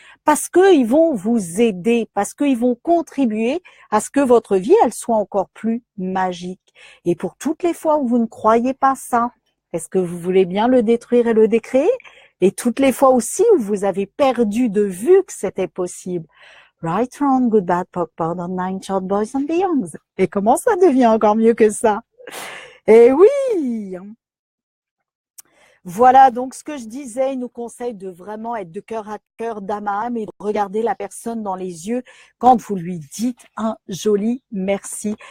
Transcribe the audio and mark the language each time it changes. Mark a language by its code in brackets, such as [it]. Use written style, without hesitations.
[fr] Parce qu'ils vont vous aider, parce qu'ils vont contribuer à ce que votre vie, elle soit encore plus magique. Et pour toutes les fois où vous ne croyez pas ça, est-ce que vous voulez bien le détruire et le décréer? Et toutes les fois aussi où vous avez perdu de vue que c'était possible. [en] Right, wrong, good, bad, POC, POD, on nine, short boys and beyonds. [fr] Et comment ça devient encore mieux que ça? Eh oui! Voilà, donc ce que je disais, il nous conseille de vraiment être de cœur à cœur, d'âme à âme et de regarder la personne dans les yeux quand vous lui dites un joli merci.